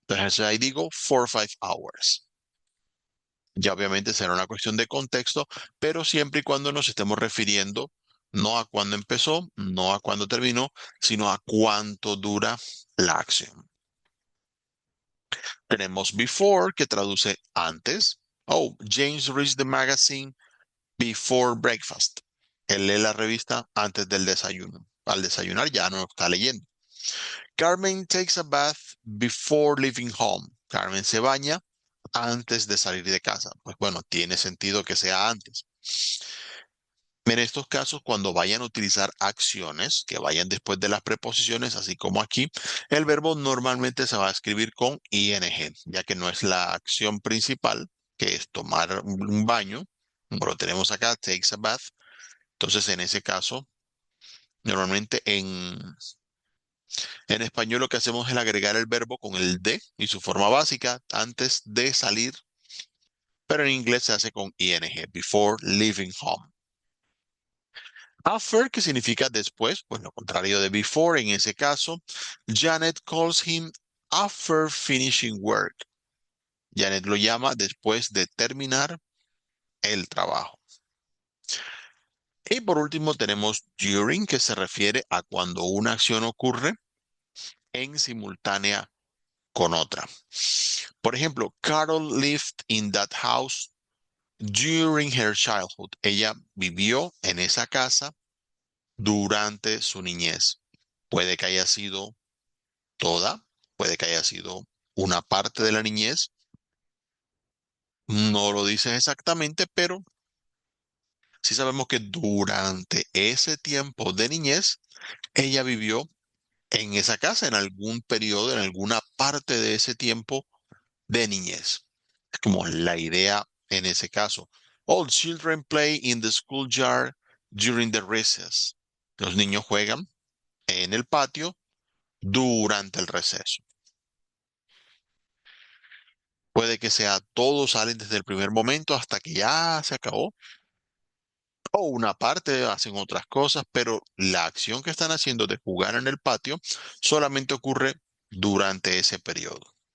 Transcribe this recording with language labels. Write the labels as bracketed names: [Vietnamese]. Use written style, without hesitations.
[Spanish] Entonces ahí digo 4 o 5 hours. Ya obviamente será una cuestión de contexto, pero siempre y cuando nos estemos refiriendo no a cuándo empezó, no a cuándo terminó, sino a cuánto dura la acción. Tenemos before, que traduce antes. [English] Oh, James reads the magazine before breakfast. [Spanish] Él lee la revista antes del desayuno. Al desayunar ya no está leyendo. [English] Carmen takes a bath before leaving home. [Spanish] Carmen se baña antes de salir de casa. Pues bueno, tiene sentido que sea antes. En estos casos, cuando vayan a utilizar acciones que vayan después de las preposiciones, así como aquí, el verbo normalmente se va a escribir con ing, ya que no es la acción principal, que es tomar un baño, como lo tenemos acá, [English] takes a bath. [Spanish] Entonces, en ese caso, normalmente en español lo que hacemos es agregar el verbo con el de y su forma básica antes de salir, pero en inglés se hace con ing, [English] before leaving home. [Spanish] After, que significa después, pues lo contrario de before en ese caso. [English] Janet calls him after finishing work. [Spanish] Janet lo llama después de terminar el trabajo. Y por último tenemos during, que se refiere a cuando una acción ocurre en simultánea con otra. Por ejemplo, [English] Carol lived in that house during her childhood. [Spanish] Ella vivió en esa casa durante su niñez. Puede que haya sido toda, puede que haya sido una parte de la niñez. No lo dice exactamente, pero sí sabemos que durante ese tiempo de niñez, ella vivió en esa casa, en algún periodo, en alguna parte de ese tiempo de niñez. Es como la idea en ese caso. [English] All children play in the schoolyard during the recess. [Spanish] Los niños juegan en el patio durante el receso. Puede que sea todos salen desde el primer momento hasta que ya se acabó. O una parte hacen otras cosas, pero la acción que están haciendo de jugar en el patio solamente ocurre durante ese periodo.